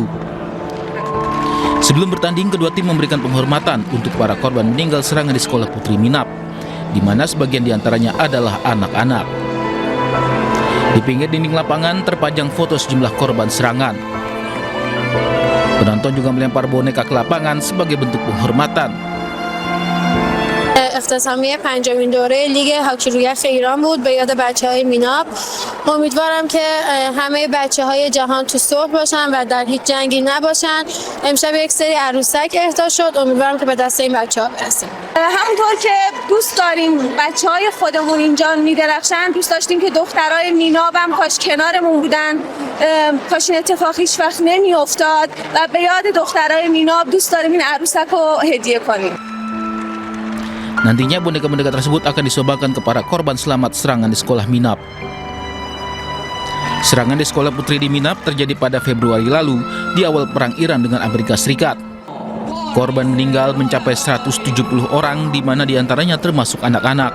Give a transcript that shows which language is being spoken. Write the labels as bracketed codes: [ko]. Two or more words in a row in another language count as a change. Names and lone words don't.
[id] Sebelum bertanding, kedua tim memberikan penghormatan untuk para korban meninggal serangan di sekolah Putri Minap, di mana sebagian diantaranya adalah anak-anak. Di pinggir dinding lapangan terpajang foto sejumlah korban serangan. Penonton juga melempar boneka ke lapangan sebagai bentuk penghormatan. [fa] افتتامیه پنجمین دوره لیگ هاکی روی یخ ایران بود به یاد بچه‌های میناب. امیدوارم که همه بچه‌های جهان تو صلح باشن و در هیچ جنگی نباشن. امشب یک سری عروسک اهدا شد. امیدوارم که به دست این بچه‌ها برسیم. همونطور که دوست داریم بچه‌های خودمون اینجا میدرخشن، دوست داشتیم که دخترای میناب هم کاش کنارمون بودن، کاش این اتفاق هیچ وقت نمیافتاد و به یاد دخترای میناب دوست داریم این عروسک رو هدیه کنیم. [id] Nantinya boneka-boneka tersebut akan disobakan ke para korban selamat serangan di sekolah Minap. Serangan di sekolah putri di Minap terjadi pada Februari lalu di awal perang Iran dengan Amerika Serikat. Korban meninggal mencapai 170 orang, di mana diantaranya termasuk anak-anak.